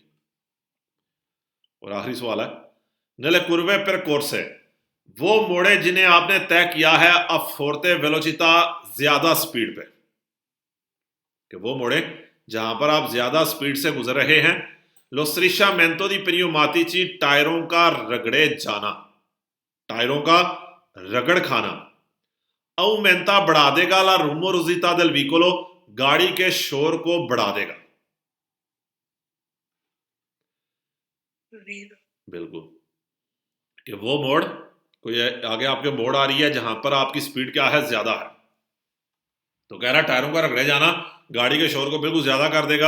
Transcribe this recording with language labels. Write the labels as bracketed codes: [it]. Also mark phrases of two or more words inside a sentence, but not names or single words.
[ur] اور آخری سوال ہے, [it] nelle curve percorse, [ur] وہ موڑے جنہیں آپ نے طے کیا ہے [it] a forte velocità, [ur] زیادہ سپیڈ پہ، کہ وہ موڑے جہاں پر آپ زیادہ سپیڈ سے گزر رہے ہیں. [it] lo strisciamento di pneumatici, [ur] ٹائروں کا رگڑے جانا، ٹائروں کا رگڑ کھانا. [it] aumenta [ur] بڑھا دے گا, [it] la rumorosità del veicolo, [ur] گاڑی کے شور کو بڑھا دے گا. بالکل، کہ وہ موڑ، کوئی آگے آپ کے موڑ آ رہی ہے جہاں پر آپ کی سپیڈ کیا ہے? زیادہ ہے، تو کہہ رہا ٹائروں کا رگڑے جانا گاڑی کے شور کو بالکل زیادہ کر دے گا.